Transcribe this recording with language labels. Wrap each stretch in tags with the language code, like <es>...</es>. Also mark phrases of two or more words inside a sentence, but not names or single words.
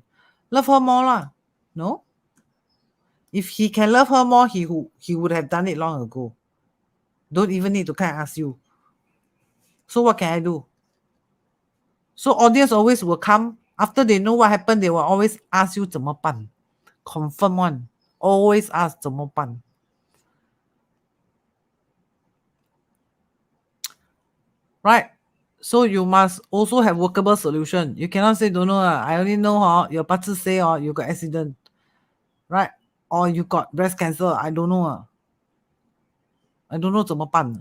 <en>Love her more lah. No. If he can love her more, he would have done it long ago. Don't even need to kind of ask you. So what can I do? So audience always will come after they know what happened. They will always ask you</en> <zh>怎么办?</zh> <en>Confirm one. Always ask</en> <zh>怎么办?</zh> <en>Right? So you must also have workable solution. You cannot say don't know. I only know your party say you got accident. Right? Or you got breast cancer. I don't know. I don't know</en> <zh>怎么办.</zh>